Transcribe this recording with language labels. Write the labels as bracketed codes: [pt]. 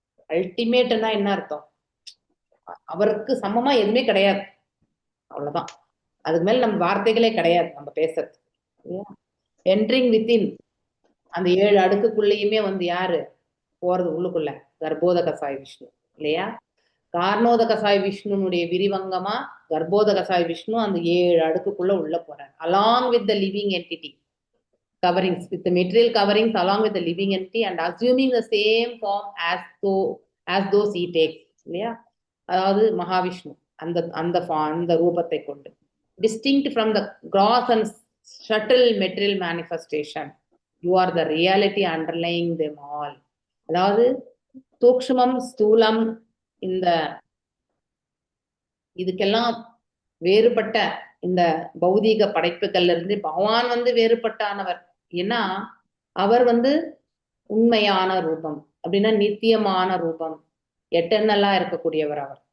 [ta] அல்டிமேட்னா என்ன அர்த்தம்? அவருக்கு சமமா எதுவுமே கிடையாது, அவ்வளவுதான். அதுக்கு மேல நம்ம வார்த்தைகளே கிடையாது நம்ம பேசுறது. [en] entering within [ta] அந்த 7 அடுக்குக்குள்ளேயுமே வந்து யாரு போறது உள்ளுக்குள்ள? கர்ப்போதகசாய் விஷ்ணு இல்லையா? கார்ணோதகசாய் விஷ்ணுனுடைய விரிவங்கமா கர்ப்போதகசாய் விஷ்ணு அந்த 7 அடுக்குக்குள்ள உள்ள போறாரு, [en] along with the living entity coverings, with the material coverings, along with the living entity and assuming the same form as those he takes [ta] இல்லையா? அதாவது மகாவிஷ்ணு அந்த அந்த ரூபத்தை கொண்டு [en] distinct from the gross and subtle material manifestation, you are the reality underlying them all. [ta] அதாவது சூக்ஷ்மம் ஸ்தூலம் இந்த இதுக்கெல்லாம் வேறுபட்ட இந்த பௌதீக படைப்புகள்ல இருந்து பகவான் வந்து வேறுபட்டானவர். ஏன்னா அவர் வந்து உண்மையான ரூபம் அப்படின்னா நித்தியமான ரூபம், எட்டர்னலா இருக்கக்கூடியவர் அவர்.